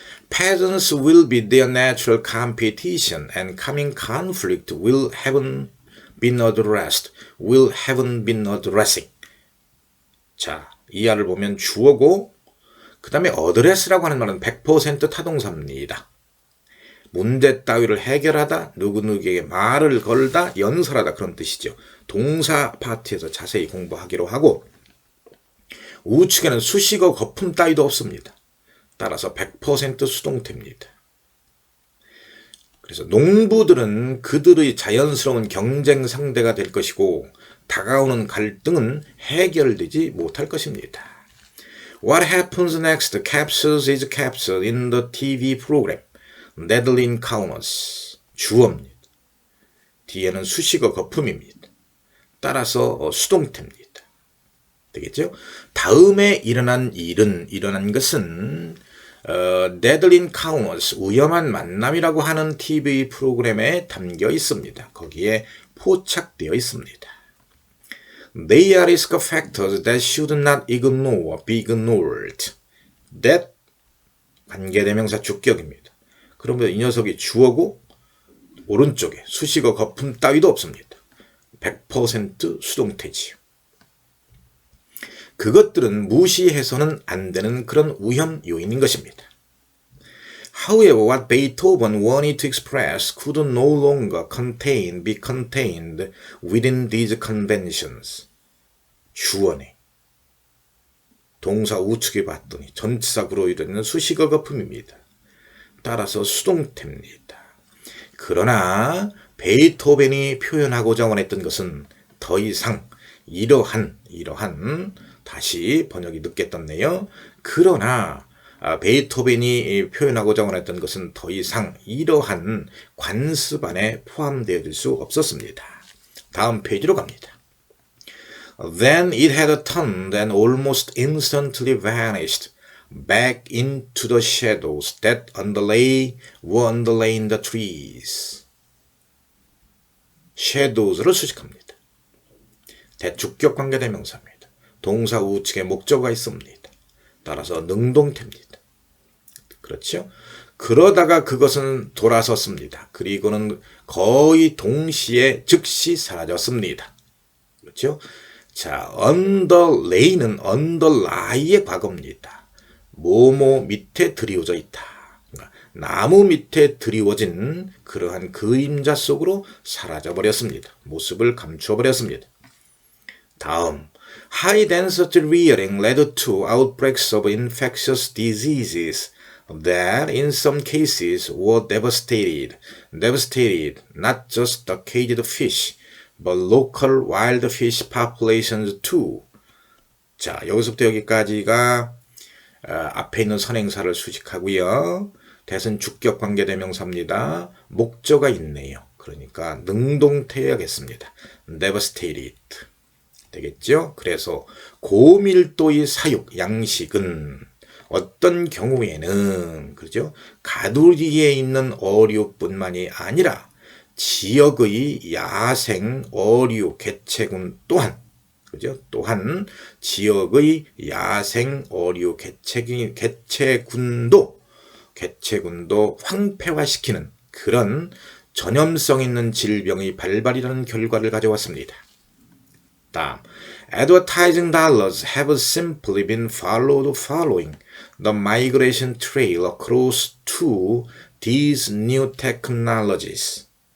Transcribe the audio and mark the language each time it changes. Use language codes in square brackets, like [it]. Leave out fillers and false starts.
[en] Peasants will be their natural competition and coming conflict will haven't been addressing. [ko] 자, 이하를 보면 주어고 그 다음에 어드레스라고 하는 말은 100% 타동사입니다. 문제 따위를 해결하다, 누구누구에게 말을 걸다, 연설하다 그런 뜻이죠. 동사 파트에서 자세히 공부하기로 하고 우측에는 수식어 거품 따위도 없습니다. 따라서 100% 수동태입니다. 그래서 농부들은 그들의 자연스러운 경쟁 상대가 될 것이고 다가오는 갈등은 해결되지 못할 것입니다. [en] What happens next captures is captured in the TV program. [ko] Deadly Encounters. 주어입니다. 뒤에는 수식어 거품입니다. 따라서 수동태입니다. 되겠죠? 다음에 일어난 것은 Deadly Encounters, 위험한 만남이라고 하는 TV 프로그램에 담겨 있습니다. 거기에 포착되어 있습니다. [en] They are risk factors that should not be ignored. [ko] That 관계대명사 주격입니다. 그러면 이 녀석이 주어고 오른쪽에 수식어 거품 따위도 없습니다. 100% 수동태지요. 그것들은 무시해서는 안 되는 그런 위험 요인인 것입니다. [en] However, what Beethoven wanted to express could no longer be contained within these conventions. [ko] 주어네. 동사 우측에 봤더니 전치사구로 이루어지는 수식어 거품입니다. 따라서 수동태입니다. 그러나 베이토벤이 표현하고자 원했던 것은 더 이상 이러한 다시 번역이 늦게 떴네요. 그러나 베이토벤이 표현하고자 원했던 것은 더 이상 이러한 관습 안에 포함되어질 수 없었습니다. 다음 페이지로 갑니다. [en] Then it had turned and almost instantly vanished back into the shadows that were underlaying the trees. [ko] shadows를 수식합니다. 대주격 관계대명사입니다. 동사 우측에 목적어가 있습니다. 따라서 능동태입니다. 그렇죠? 그러다가 그것은 돌아섰습니다. 그리고는 거의 동시에 즉시 사라졌습니다. 그렇죠? 자, underlay는 underlie의 과거입니다. 뭐뭐 밑에 드리워져 있다. 나무 밑에 드리워진 그러한 그림자 속으로 사라져버렸습니다. 모습을 감추어버렸습니다. 다음, [en] high density rearing led to outbreaks of infectious diseases that in some cases were devastated not just the caged fish, but local wild fish populations too. [ko] 자, 여기서부터 여기까지가 앞에 있는 선행사를 수식하고요. 대신 주격 관계대명사입니다. 목적어가 있네요. 그러니까 능동태여야겠습니다. devastated. 되겠죠? 그래서 고밀도의 사육, 양식은 어떤 경우에는 그렇죠? 가두리에 있는 어류뿐만이 아니라 지역의 야생 어류 개체군 또한 그죠? 또한 지역의 야생 어류 개체군도 황폐화시키는 그런 전염성 있는 질병의 발발이라는 결과를 가져왔습니다. [en] 다음, advertising dollars have simply been following the migration trail across to these new technologies.